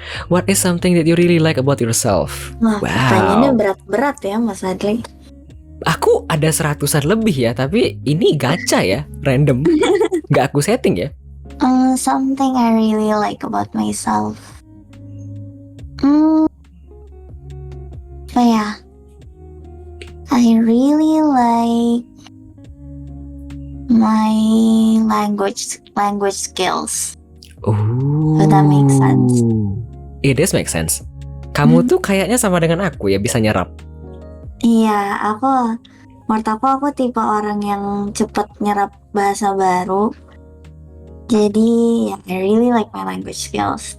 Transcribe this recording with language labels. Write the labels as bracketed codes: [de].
[en] What is something that you really like about yourself? Wah, Wow. [id] pertanyaannya berat-berat ya Mas Adli. Aku ada 100-an lebih ya, tapi ini gacha ya, random. Nggak aku setting ya. [en] Something I really like about myself. [id] Apa ya? [en] I really like my language skills. Oh, that makes sense. It does make sense. [id] Kamu tuh kayaknya sama dengan aku ya, bisa nyerap. Iya, menurut aku tipe orang yang cepet nyerap bahasa baru. Jadi ya, [en] I really like my language skills.